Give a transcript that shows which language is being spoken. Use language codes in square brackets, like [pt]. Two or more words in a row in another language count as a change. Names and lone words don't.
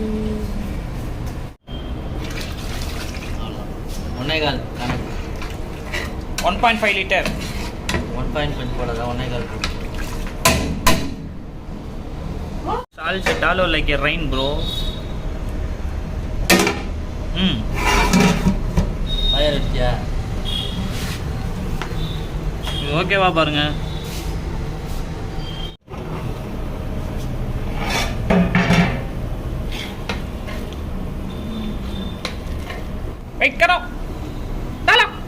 [ta] 1.5 லிட்டர் 1.5 போடாதா 1.5. [en] Salt डालो like a rain bro. [ta] ஃபயர் அடிச்சியா? ஓகேவா பாருங்க. [hi] வெயிட் करो डालो.